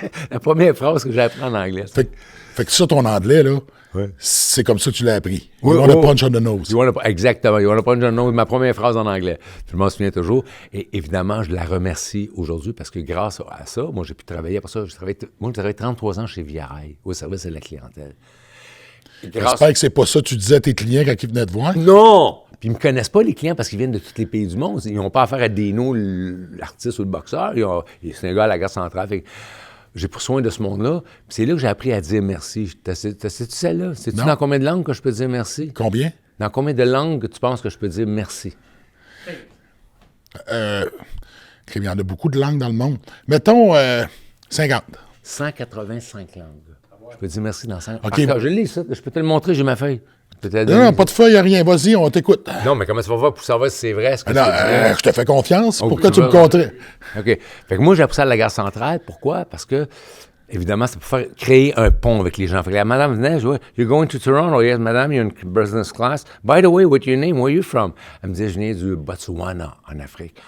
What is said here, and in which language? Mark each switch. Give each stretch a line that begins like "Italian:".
French: La première phrase que j'ai appris en anglais. Fait que ça, ton anglais, là, ouais. C'est comme ça que tu l'as appris.
English: You want a punch on the nose.
French: Exactement.
English: You want a punch on the nose.
French: Ma première phrase en anglais. Je m'en souviens toujours. Et évidemment, je la remercie aujourd'hui parce que grâce à ça, moi, j'ai pu travailler. Après ça, j'ai travaillé 33 ans chez Viareil, au service de la clientèle. J'espère que c'est pas ça que tu disais à tes clients quand ils venaient te voir. Non! Puis ils me connaissent pas, les clients, parce qu'ils viennent de tous les pays du monde. Ils n'ont pas affaire à Dino, l'artiste ou le boxeur. C'est un gars à la gare centrale. Fait que j'ai pris soin de ce monde-là. Puis c'est là que j'ai appris à dire merci. Sais-tu celle-là? Sais-tu dans combien de langues que je peux dire merci? Combien? Dans combien de langues tu penses que je peux dire merci? Il y en a beaucoup de langues dans le monde. Mettons 50. 185 langues. Je peux dire merci dans 100. Okay. Je l'ai, ça. Je peux te le montrer, j'ai ma feuille. Non, pas de feuille, rien. Vas-y, on t'écoute. Non, mais comment tu vas voir pour savoir si c'est vrai? Ce que je te fais confiance. Pourquoi tu me compterais? OK. Fait que moi, j'ai appris ça à la gare centrale. Pourquoi? Parce que, évidemment, c'est pour créer un pont avec les gens. Fait que la madame venait, je vois,
English: you're going to Toronto? Yes, madame, you're in business class. By the way, what's your name? Where are you from?
French: Elle me disait, je viens du Botswana, en Afrique.